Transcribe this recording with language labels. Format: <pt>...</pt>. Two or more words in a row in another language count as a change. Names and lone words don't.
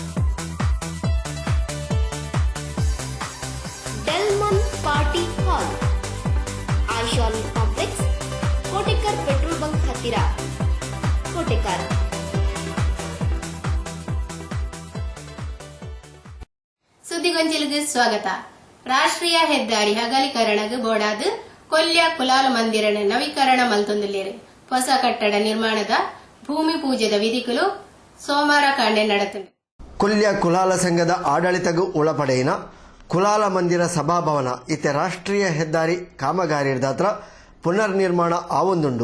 <kn>ಡೆಲ್ಮನ್ ಪಾರ್ಟಿ ಹಾಲ್, ಆಯಿಷಾನ್ ಕಾಂಪ್ಲೆಕ್ಸ್, ಕೋಟೆಕರ್ ಪೆಟ್ರೋಲ್ ಬಂಕ್ ಹತ್ತಿರ, ಕೋಟೆಕರ್.</kn> <tcy>ಸುದ್ದಿಗೊಂಚಿಲಿಗೆ ಸ್ವಾಗತ. ರಾಷ್ಟ್ರೀಯ ಹೆದ್ದಾರಿ ಅಗಲೀಕರಣಕ್ಕೆ ಬೋಡಾದು ಕೊಲ್ಯ ಕುಲಾಲ ಮಂದಿರನ ನವೀಕರಣ ಮಲ್ತೊಂದುಲ್ಲೇರು. ಹೊಸ ಕಟ್ಟಡ ನಿರ್ಮಾಣದ ಭೂಮಿ ಪೂಜೆದ ವಿಧಿಗಳು ಸೋಮವಾರ ಕಾಂಡೆ ನಡೆತುಂಡು. ಕೊಲ್ಯ ಕುಲಾಲ ಸಂಘದ ಆಡಳಿತಗೂ ಒಳಪಡೆಯಿನ ಕುಲಾಲ ಮಂದಿರ ಸಭಾಭವನ ಇತ್ತೆ ರಾಷ್ಟ್ರೀಯ ಹೆದ್ದಾರಿ ಕಾಮಗಾರಿ ದಾತ್ರ ಪುನರ್ನಿರ್ಮಾಣ ಆವೊಂದುಂಡು.</tcy>